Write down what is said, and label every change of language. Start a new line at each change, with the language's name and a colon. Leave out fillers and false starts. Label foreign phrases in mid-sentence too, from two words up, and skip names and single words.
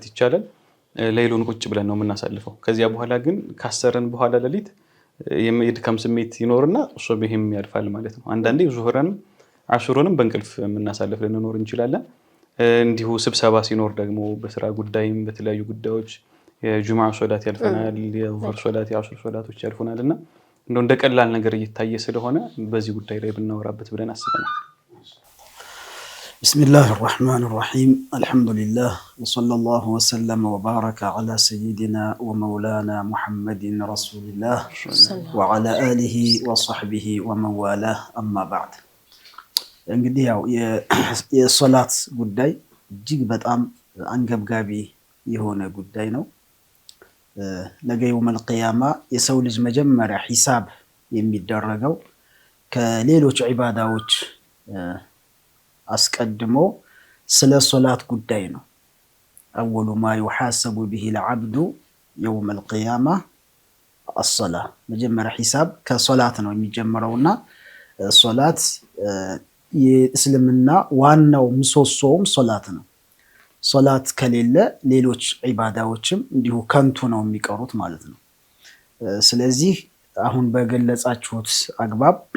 Amharic: ይቻላል ሌሊቱን ቁጭ ብለን ነው የምናሳልፈው። ከዚያ በኋላ ግን ካሰረን በኋላ ሌሊት የድካም ስሜት ይኖርና ሱብሂም ያልፋል ማለት ነው። አንዳንዴ ዙህረንም አሽሩንም በእንቅልፍ የምናሳልፍ ልንኖር እንችላለን። እንዲሁ ስብሰባ ሲኖር ደግሞ በስራ ጉዳይም በተለያዩ ጉዳዮች የጁምዓ ሶላት ያልፈናል፣ የዙህር ሶላት፣ የአሽር ሶላቶች ያልፈናልና እንደው እንደ ቀላል ነገር እየታየ ስለሆነ በዚህ ጉዳይ ላይ ብናወራበት ብለን አስበናል።
Arabic: بسم الله الرحمن الرحيم الحمد لله وصلى الله وسلم وبارك على سيدنا ومولانا محمد رسول الله وعلى آله وصحبه ومن والاه أما بعد
Amharic: እንግዲህ ያው የሶላት ጉዳይ እጅግ በጣም አንገብጋቢ የሆነ ጉዳይ ነው። ነገ
Arabic: يوم القيامة
Amharic: የሰው ልጅ መጀመሪያ ሂሳብ የሚደረገው ከሌሎች ዒባዳዎች አስቀድሞ ስለ ሶላት ጉዳይ ነው።
Arabic: أول ما يحاسب به العبد يوم القيامة الصلاة
Amharic: መጀመሪያ ሂሳብ ከሶላት ነው የሚጀምረውና ሶላት የእስልምና ዋናው ምሰሶውም ሶላት ነው። ሶላት ከሌለ ሌሎች ዒባዳዎችም እንዲሁ ከንቱ ነው የሚቀሩት ማለት ነው። ስለዚህ አሁን በገለጻችሁት አግባብ